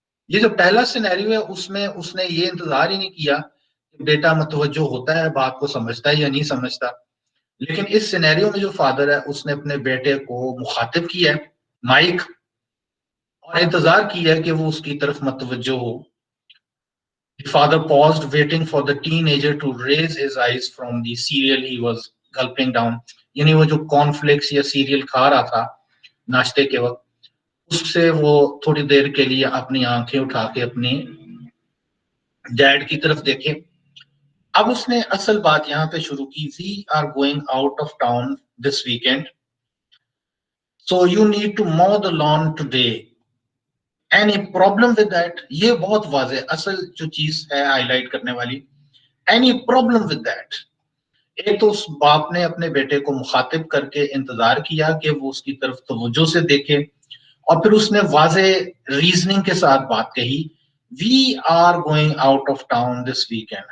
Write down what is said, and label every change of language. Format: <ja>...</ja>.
<ur>یہ جو پہلا سینیریو ہے اس میں اس نے یہ انتظار ہی نہیں کیا کہ بیٹا متوجہ ہوتا ہے، بات کو سمجھتا ہے یا نہیں سمجھتا، لیکن اس سینیریو میں جو فادر ہے اس نے اپنے بیٹے کو مخاطب کیا ہے مائک، اور انتظار کیا ہے کہ وہ اس کی طرف متوجہ ہو.</ur> <en>The father paused, waiting for the teenager to raise his eyes from the cereal he was gulping down.</en> <ur>یعنی وہ جو کارن فلیکس یا سیریل کھا رہا تھا ناشتے کے وقت، اس سے وہ تھوڑی دیر کے لیے اپنی آنکھیں اٹھا کے اپنی ڈیڈ کی طرف دیکھے. اب اس نے اصل بات یہاں پہ شروع کی،</ur> <en>we are going out of town this weekend so you need to mow the lawn today. Any problem with that؟</en> <ur>یہ بہت واضح اصل جو چیز ہے ہائی لائٹ کرنے والی،</ur> <en>any problem with that؟</en> <ur>ایک تو اس باپ نے اپنے بیٹے کو مخاطب کر کے انتظار کیا کہ وہ اس کی طرف توجہ سے دیکھے، اور پھر اس نے واضح ریزننگ کے ساتھ بات کہی،</ur> <en>we are going out of town this weekend.</en>